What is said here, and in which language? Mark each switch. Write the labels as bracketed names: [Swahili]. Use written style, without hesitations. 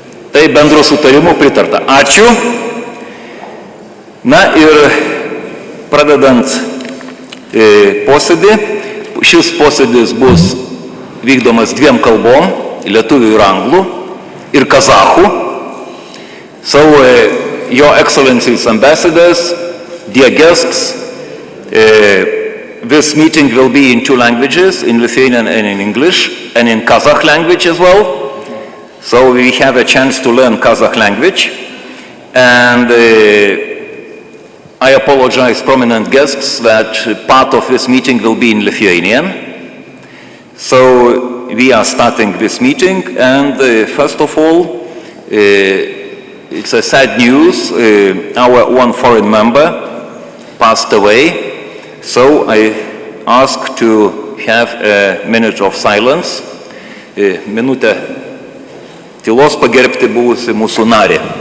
[Lithuanian] Tai bendro sutarimo pritarta. Ačiū. Na ir pradedant posėdį, šis posėdis bus vykdomas 2 kalbom, lietuvių ir anglų, ir kazachų. [English] So, Your Excellencies Ambassadors, dear guests, this meeting will be in 2 languages, in Lithuanian and in English, and in Kazakh language as well. So we have a chance to learn Kazakh language, and I apologize, prominent guests, that part of this meeting will be in Lithuanian. So we are starting this meeting, and first of all, it's a sad news. Our one foreign member passed away, so I ask to have a minute of silence. [Lithuanian] Minutę tylos pagerbti buvusi mūsų narį.